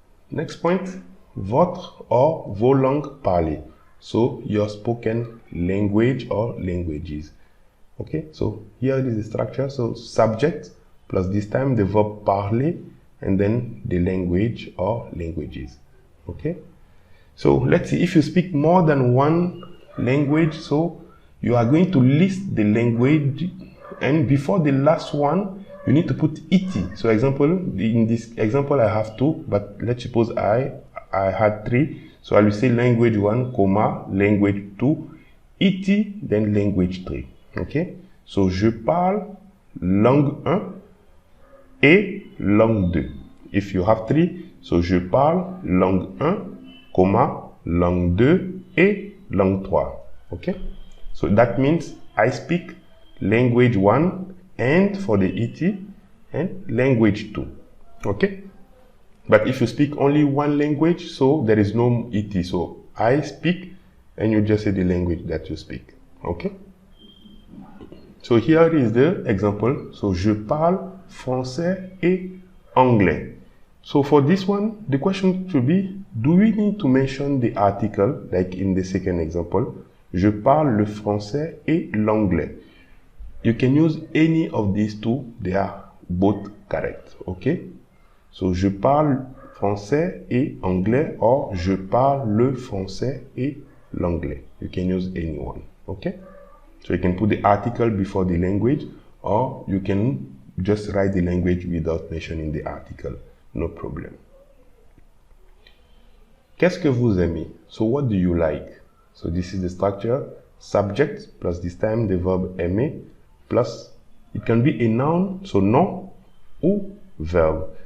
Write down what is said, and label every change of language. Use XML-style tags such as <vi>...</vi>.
<en>Next point,</en> <fr>votre or vos langues parlées.</fr> <en>So, your spoken language or languages. Okay? So, here is the structure. So, subject plus this time the verb parler and then the language or languages. Okay? So, let's see, if you speak more than one language, so you are going to list the language, and before the last one you need to put et. So example, in this example I have 2, but let's suppose I had 3, so I will say language 1, comma, language 2, et, then language 3. Okay, so</en> <fr>je parle langue 1 et langue 2.</fr> <en>If you have 3, so</en> <fr>je parle langue 1, comma, langue 2 et langue 3.</fr> <en>Okay, so that means I speak language 1 and for the et and language 2. Okay, but if you speak only one language, so there is no et, so I speak and you just say the language that you speak. Okay, so here is the example.</en> <fr>So je parle français et anglais.</fr> <en>So for this one, the question should be, do we need to mention the article, like in the second example?</en> <fr>Je parle le français et l'anglais.</fr> <en>You can use any of these two, they are both correct, okay?</en> <fr>So je parle français et anglais, or je parle le français et l'anglais.</fr> <en>You can use any one, okay? So you can put the article before the language, or you can just write the language without mentioning the article. No problem.</en> <fr>Qu'est-ce que vous aimez?</fr> <en>So what do you like? So this is the structure. Subject plus this time the verb aimer plus it can be a noun, so nom ou verb.</en>